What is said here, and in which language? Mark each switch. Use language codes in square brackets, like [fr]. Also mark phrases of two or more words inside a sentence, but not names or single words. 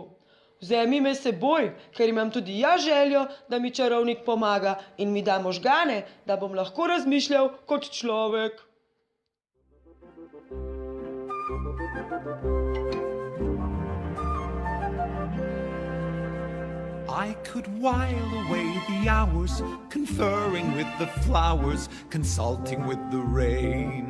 [sl] Vzemi me s seboj, ker imam tudi jaz željo, da mi čarovnik pomaga in mi da možgane, da bom lahko razmišljal kot človek. [en] I could while away the hours, conferring with the flowers, consulting with the rain.